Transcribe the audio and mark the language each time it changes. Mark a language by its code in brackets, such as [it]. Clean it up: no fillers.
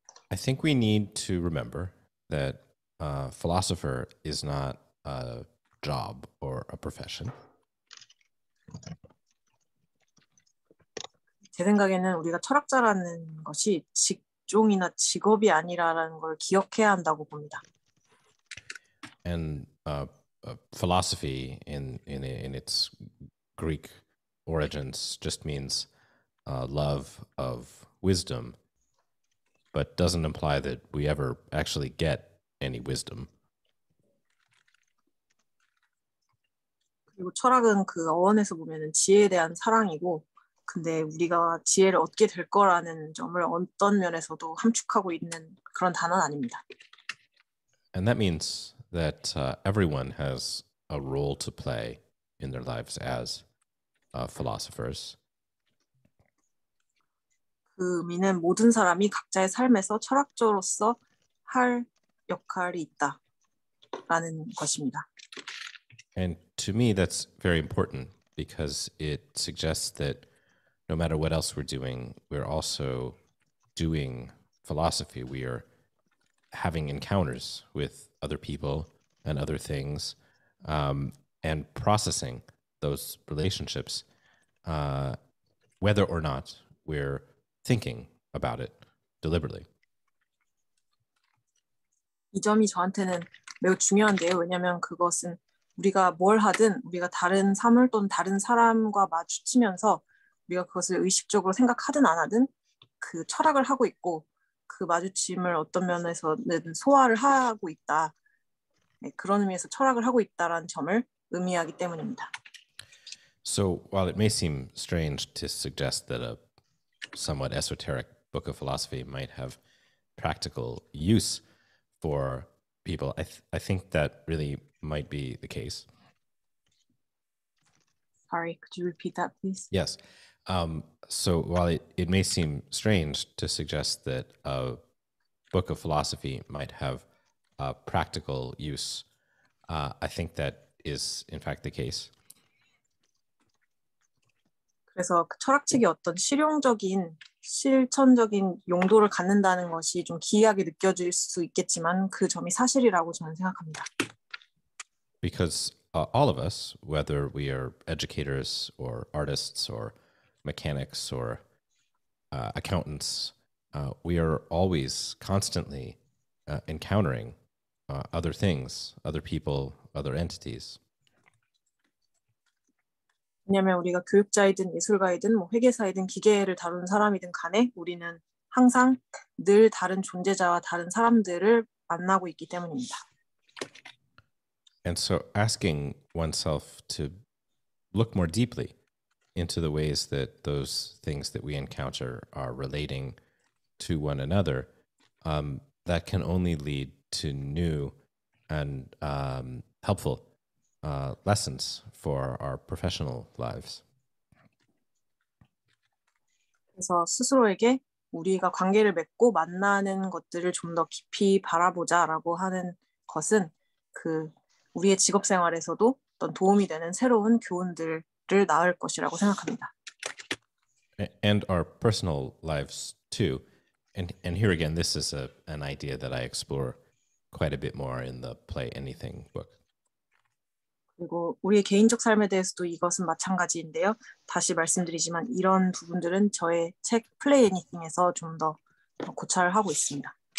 [en] I think we need to remember that philosopher is not a job or a profession. [ko] 제 생각에는 우리가 철학자라는 것이 직종이나 직업이 아니라는 걸 기억해야 한다고 봅니다. [en] And philosophy in its Greek origins just means love of wisdom, but doesn't imply that we ever actually get any wisdom. [ko] 그리고 철학은 그 어원에서 보면은 지혜에 대한 사랑이고, 근데 우리가 지혜를 얻게 될 거라는 점을 어떤 면에서도 함축하고 있는 그런 단어는 아닙니다. [en] And that means that everyone has a role to play in their lives as philosophers. [ko] 그 의미는 모든 사람이 각자의 삶에서 철학자로서 할 역할이 있다라는 것입니다. [en] And to me, that's very important because it suggests that no matter what else we're doing, we're also doing philosophy. We are having encounters with other people and other things, and processing those relationships, whether or not we're thinking about it deliberately. [ko] 이 점이 저한테는 매우 중요한데요. 왜냐하면 그것은 우리가 뭘 하든 우리가 다른 사물 또는 다른 사람과 마주치면서 우리가 그것을 의식적으로 생각하든 안 하든 그 철학을 하고 있고 그 마주침을 어떤 면에서는 소화를 하고 있다. 네, 그런 의미에서 철학을 하고 있다라는 점을 의미하기 때문입니다. [en] So while it may seem strange to suggest that a somewhat esoteric book of philosophy might have practical use for people, I think that really might be the case. Sorry, could you repeat that, please? Yes. So while it may seem strange to suggest that a book of philosophy might have practical use, I think that is in fact the case. [ko] 그래서 그 철학책이 어떤 실용적인, 실천적인 용도를 갖는다는 것이 좀 기이하게 느껴질 수 있겠지만 그 점이 사실이라고 저는 생각합니다. [en] Because all of us, whether we are educators or artists or mechanics or accountants, we are always constantly encountering other things, other people, other entities. [ko] 왜냐하면 우리가 교육자이든 예술가이든 뭐 회계사이든 기계를 다루는 사람이든 간에 우리는 항상 늘 다른 존재자와 다른 사람들을 만나고 있기 때문입니다. [en] And so asking oneself to look more deeply into the ways that those things that we encounter are relating to one another, that can only lead to new and helpful lessons for our professional lives. [ko] 그래서 스스로에게 우리가 관계를 맺고 만나는 것들을 좀 더 깊이 바라보자라고 하는 것은 그 우리의 직업 생활에서도 어떤 도움이 되는 새로운 교훈들을 낳을 것이라고 생각합니다. [en] And our personal lives too. And here again, this is an idea that I explore quite a bit more in the Play Anything book. [ko] 그리고 우리의 개인적 삶에 대해서도 이것은 마찬가지인데요. 다시 말씀드리지만 이런 부분들은 저의 책 Play Anything에서 좀 더 고찰을 하고 있습니다.